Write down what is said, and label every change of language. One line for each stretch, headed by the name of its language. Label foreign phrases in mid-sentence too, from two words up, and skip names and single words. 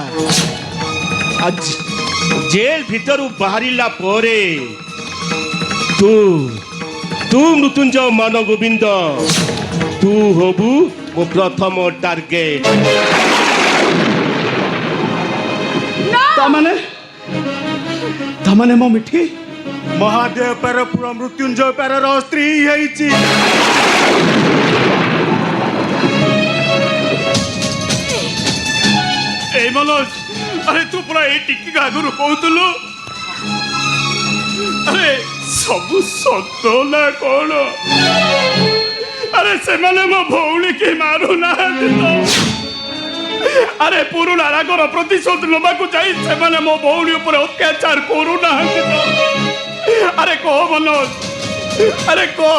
Odia: ଆଜି ଜେଲ ଭିତରୁ ବାହାରିଲା ପରେ ତୁ ତୁ ମୃତ୍ୟୁଞ୍ଜୟ ମାନଗୋବିନ୍ଦ, ତୁ ହବୁ ମୋ ପ୍ରଥମ ଟାର୍ଗେଟ। ତାମାନେ ମୋ ମିଠି ମହାଦେବ ପାର ପୁଅ ମୃତ୍ୟୁଞ୍ଜୟ ପାରର ସ୍ତ୍ରୀ ହେଇଛି। ଏଇ ମନୋଜ, ଆରେ ତୁ ପୁରା ଏଇ ଟିକି ଆଗୁରୁ কହୁଥିଲୁ। আরে ସବୁ ସତ ନା କଣ? ଆରେ ସେମାନେ ମୋ ଭଉଣୀକି ମାରୁନାହାନ୍ତି ତ। ଆରେ ପୁରୁଣା ରାଗର ପ୍ରତିଶୋଧ ନେବାକୁ ଯାଇ ସେମାନେ ମୋ ଭଉଣୀ ଉପରେ ଅତ୍ୟାଚାର କରୁନାହାନ୍ତି ତ। ଆରେ କହ ମନୋଜ, ଆରେ କହ।